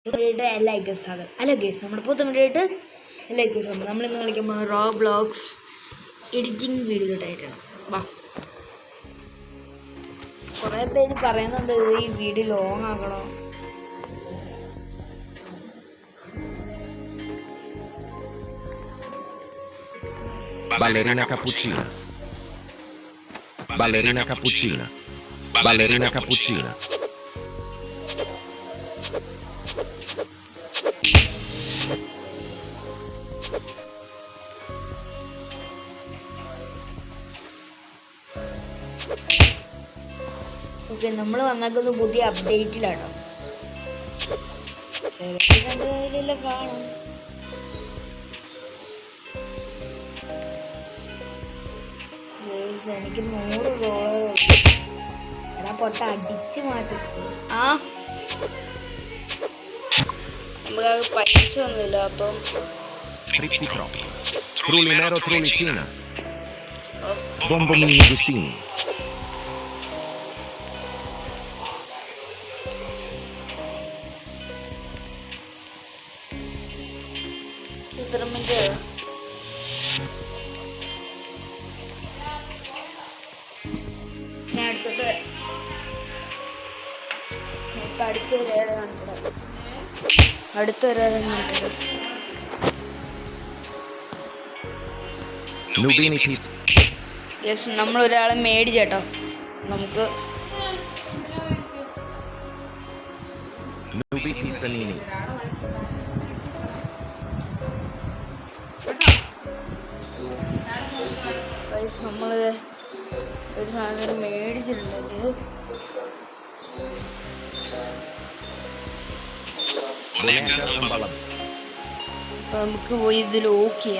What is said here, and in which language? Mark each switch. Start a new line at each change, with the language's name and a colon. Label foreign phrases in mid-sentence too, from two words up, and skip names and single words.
Malayalam: വീഡിയോയുടെ എല്ലാ ഗസ്സാണ് അല്ല ഗസ് നമ്മുടെ പുതിയ വീഡിയോയിട്ട് എല്ലാ ഗസ്സാണ് നമ്മളിന്ന് കളിക്കുമ്പോൾ റോ ബ്ലോക്സ് എഡിറ്റിംഗ് വീഡിയോയിട്ടായിട്ടാണ്. വാ, കുറേ പേര് പറയുന്നുണ്ട് ഈ
English: video long
Malayalam: ആക്കണോ. Ballerina cappuccina. Ballerina cappuccina. Ballerina cappuccina. ഓക്കെ, നമ്മൾ വന്നേക്കുന്നത് പുതിയ അപ്ഡേറ്റിലാട്ടോ. കയ്യിലെല്ലാം കാണും. എനിക്ക് 100 ഡോളർ എടാ പൊട്ട അടിച്ച് മാറ്റി. ആ നമുക്ക് പൈസ ഒന്നുമില്ല. അപ്പം Trippi troppi. Trulli nero trullicina. Bombomini gussini. ഇത്ര മിനിറ്റ് ഞാൻ എടുത്തിട്ട് ഇപ്പം അടുത്തൊരു കാണിക്കട്ടെ. Nubini pizza. യെസ്, നമ്മളൊരാളെ മേടിച്ചേട്ടോ. നമുക്ക് Nubi pizzanini. നമ്മൾ ഒരു സാധനം മേടിച്ചിട്ടുണ്ടെങ്കിൽ നമുക്ക് പോയി ഇത് ലോക്ക് ചെയ്യാം.